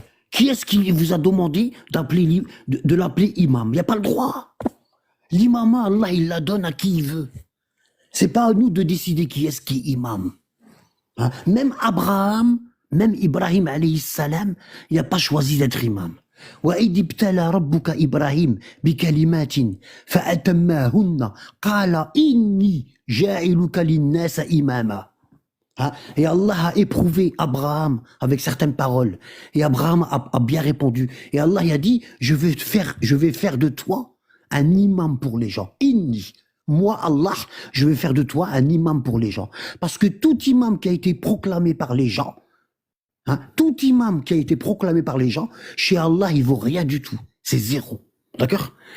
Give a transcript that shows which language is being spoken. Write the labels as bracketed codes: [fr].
[fr] Qui est-ce qui vous a demandé de l'appeler imam? Il n'y a pas le droit. L'imama, Allah, il la donne à qui il veut. C'est pas à nous de décider qui est-ce qui est imam. Hein? Même Abraham, même Ibrahim alayhi salam, il n'a pas choisi d'être imam. [ar] وإذ ابتلى ربك إبراهيم بكلمات فأتماهن قال إني جاعلك للناس إماما. [fr] Et Allah a éprouvé Abraham avec certaines paroles. Et Abraham a bien répondu. Et Allah a dit, je vais faire de toi un imam pour les gens. Inni. Moi, Allah, je vais faire de toi un imam pour les gens. Parce que tout imam qui a été proclamé par les gens, tout imam qui a été proclamé par les gens, chez Allah, il vaut rien du tout. C'est zéro. D'accord?